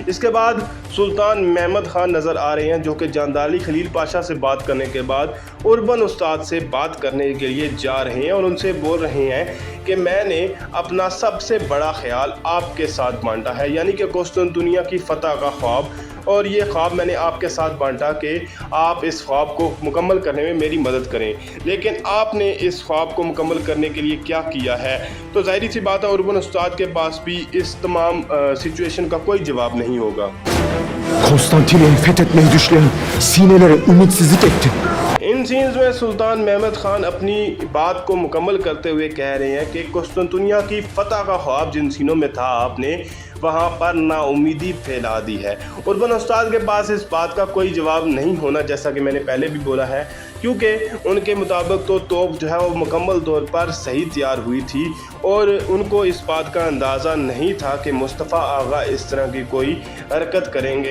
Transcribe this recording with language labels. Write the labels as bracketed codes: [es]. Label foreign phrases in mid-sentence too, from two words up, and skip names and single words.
[hi] इसके बाद सुल्तान महमद ख़ान नज़र आ रहे हैं जो कि जानदार अली खलील पाशा से बात करने के बाद उर्बन उस्ताद से बात करने के लिए जा रहे हैं और उनसे बोल रहे हैं कि मैंने अपना सबसे बड़ा ख्याल आपके साथ बांटा है, यानी कि कॉन्स्टेंटिनिया की फ़तह का ख्वाब, और ये ख्वाब मैंने आपके साथ बांटा कि आप इस ख्वाब को मुकम्मल करने में मेरी मदद करें। लेकिन आपने इस ख्वाब को मुकम्मल करने के लिए क्या किया है? तो ज़ाहिरी सी बात है उर्बन उस्ताद के पास भी इस तमाम सिचुएशन का कोई जवाब नहीं होगा। [tr] Konstantiniyye'yi fethetmeyi düşleyen sinelere ümitsizlik ettin. [hi] इन सीन्स में सुल्तान महमद ख़ान अपनी बात को मुकम्मल करते हुए कह रहे हैं कि कॉन्स्टेंटिनिया की फ़तह का ख्वाब जिन सीनों में था आपने वहाँ पर नाउमीदी फैला दी है। उर्बन उस्ताद के पास इस बात का कोई जवाब नहीं होना, जैसा कि मैंने पहले भी बोला है, क्योंकि उनके मुताबिक तो तोप जो है वो मुकम्मल तौर पर सही तैयार हुई थी और उनको इस बात का अंदाज़ा नहीं था कि मुस्तफ़ा आगा इस तरह की कोई हरकत करेंगे।